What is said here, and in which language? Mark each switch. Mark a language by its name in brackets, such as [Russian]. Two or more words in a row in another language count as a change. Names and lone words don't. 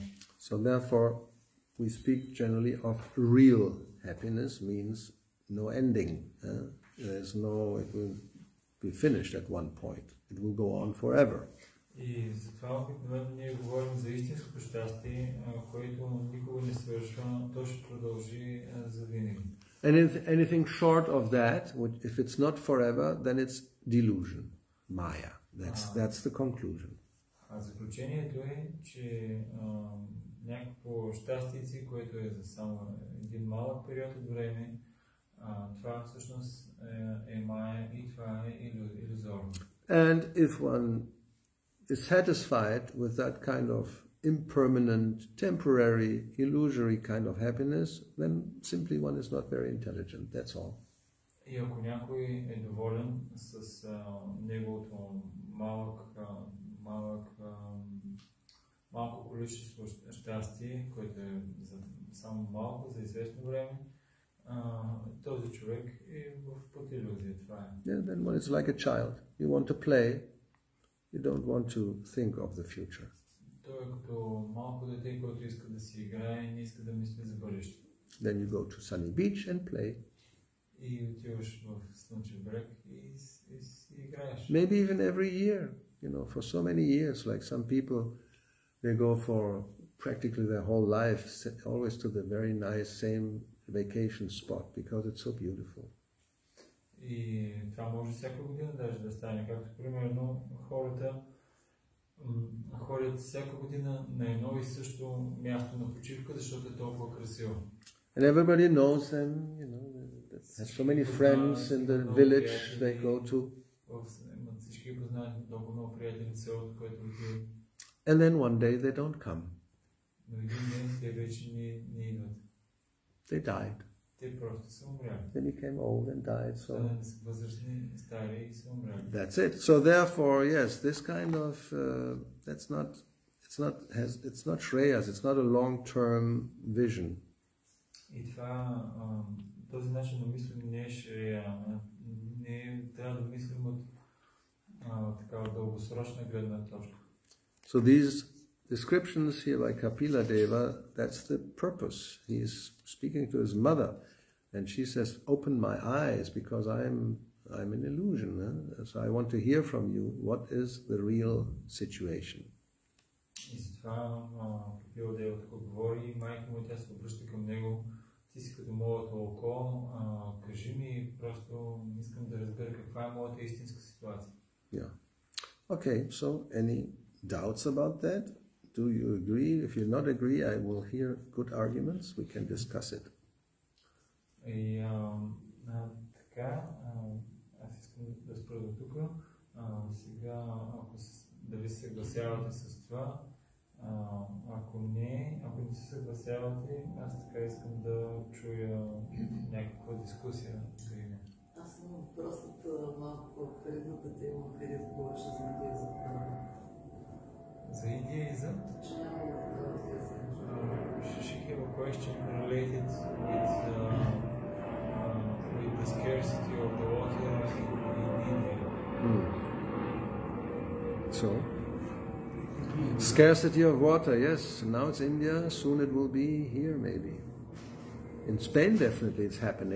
[English] So therefore, we speak generally of real happiness, means no ending. There's no, it will be finished at one point. It will go on forever. [Bulgarian] И затова обикновено ние говорим за истинското щастие, което никога не свършва, то ще продължи за винаги. [English] And anything short of that, if it's not forever, then it's delusion, maya. That's the conclusion. [Bulgarian] А заключението е, че някакво щастие, което е за само един малък период от време, това всъщност е мая и това е иллюзорно. [English] And if one is satisfied with that kind of impermanent, temporary, illusory kind of happiness, then simply one is not very intelligent, that's all. [Bulgarian] И ако някой е доволен с неговото малко количество щастие, което е само малко, за известно време, този човек е под илюзия. Това е. [English] Yeah, then one is like a child. You want to play, you don't want to think of the future. [Bulgarian] Той е като малко дете, който иска да си играе и не иска да мисли за бъдеще. [English] Then you go to sunny beach and play. [Bulgarian] И отиваш в слънчев брег и си играеш. [English] Maybe even every year, for so many years, like some people, they go for practically their whole life, always to the very nice same vacation spot because it's so beautiful. [Bulgarian] И това може всяка година даже да стане, както примерно хората ходят всяка година на едно и също място на почивка, защото е толкова красиво. [English] And everybody knows them, they have so many friends in the village they go to. [Bulgarian] Всички познават много приятели в селото, което отиват. [English] And then one day they don't come. [Bulgarian] Но един ден те вече не идват. [English] They died. [Bulgarian] Те просто са умряли. [English] Then he came old and died. So [Bulgarian] възрастни, стари и са умряли. [English] That's it. So therefore, yes, this kind of it's not shreyas. It's not a long-term vision. [Bulgarian] И това, този начин на мислене не е шрея. Не трябва да мислим от такава дългосрочна гледна точка. [English] So these descriptions here by Kapila Deva, that's the purpose. He is speaking to his mother, and she says, "Open my eyes, because I'm an illusion. So I want to hear from you. What is the real situation?" [Bulgarian] И затова Капила Дева така говори, майка му, тя се обръща към него. Ти си като моето око, кажи ми, просто искам да разбера каква е моята истинска ситуация. [English] Yeah. Okay, so any doubts about that? Do you agree? If you not agree, I will hear good arguments. We can discuss it. [Bulgarian] И така, аз искам да спра до тук. Сега, дали се съгласявате с това, ако не се съгласявате, аз така искам да чуя някаква дискусия да има. Аз имам въпросът малко в предната тема, където говореше за индиизъм. За индиизъм? Че няма [English] She have a question related with the scarcity of the water in India. So, scarcity of water, yes. Now it's India, soon it will be here maybe. In Spain definitely it's happening.